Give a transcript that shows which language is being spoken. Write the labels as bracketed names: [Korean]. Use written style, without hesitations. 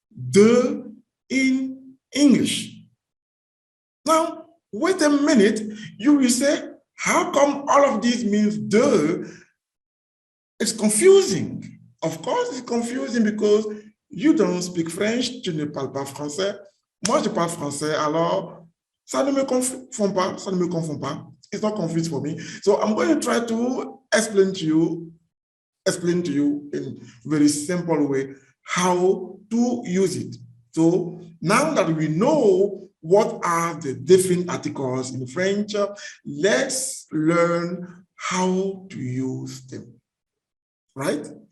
[English] De in English. Now, wait a minute, you will say, how come all of this means de? It's confusing. Of course, it's confusing because you don't speak French, [French] tu ne parles pas français. Moi, je parle français, alors ça ne me confond pas, ça ne me confond pas. [English] It's not confused for me. So I'm going to try to explain to you in a very simple way how to use it. So now that we know what are the different articles in French, let's learn how to use them, right?